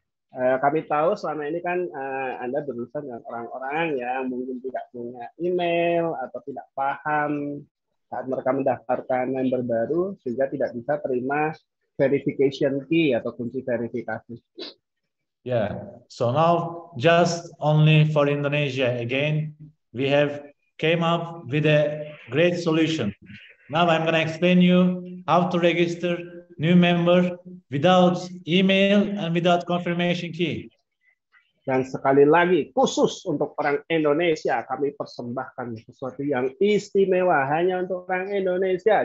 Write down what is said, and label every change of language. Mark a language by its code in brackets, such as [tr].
[id] Kami tahu selama ini kan Anda berurusan dengan orang-orang yang mungkin tidak punya email atau tidak paham saat mereka mendaftarkan member baru sehingga tidak bisa terima verification key atau kunci verifikasi. [en] Yeah, so now just only for Indonesia again, we have came up with a great solution. Now I'm gonna explain you how to register new member without email and without confirmation key. [id] Dan sekali lagi, khusus untuk orang Indonesia, kami persembahkan sesuatu yang istimewa hanya untuk orang Indonesia.